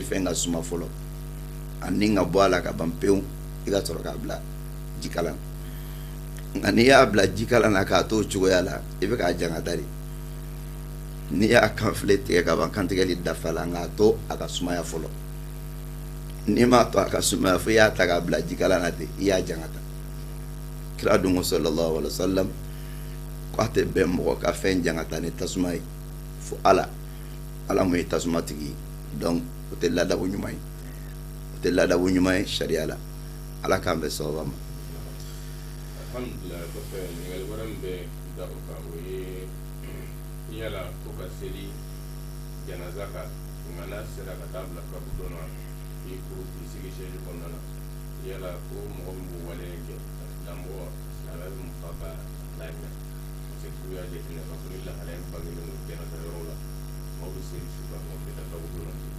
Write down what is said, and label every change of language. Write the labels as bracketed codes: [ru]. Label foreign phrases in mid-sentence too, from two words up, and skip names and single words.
[bm] fɛn ka suma fɔlɔ ani ka bɔ a la ka ban pewu i ka sɔrɔ k'a bila jikalan nka n'i y'a bila jikalan na k'a to o cogoya la i bɛ k'a jangata de n'i y'a kanfile tigɛ ka ban kantigɛli dafa la nka a to a ka sumaya fɔlɔ n'i m'a to a ka sumaya fo i y'a ta k'a bila jikalan na ten i y'a jangata kira dun ko [ar] صلى الله عليه وسلم [bm] ko a tɛ bɛn mɔgɔ ka fɛn jangata ni tasuma ye fo ala mun ye tasuma tigi ye donc o tɛ ladabu ɲuman ye o tɛ ladabu ɲuman ye sariya la ala k'an bɛ sababa ma. Alhamdulillah, kɔfɛ ɲininkali wɛrɛ min bɛ da o kan o ye yala ko ka seli janaza kan nka n'a sera ka taa bila kabu dɔ la i ko k'i sigi seli kɔnɔna na yala ko mɔgɔ min b'o wale kɛ lamɔgɔ silamɛ bɛ mufa ka laɲa [fr] parce que [bm] k'u y'a jateminɛ k'a fɔ ni lahala in bangelen don janaza yɔrɔ la mɔgɔ bɛ seli su kan mɔgɔ bɛ taa kabu dɔ la.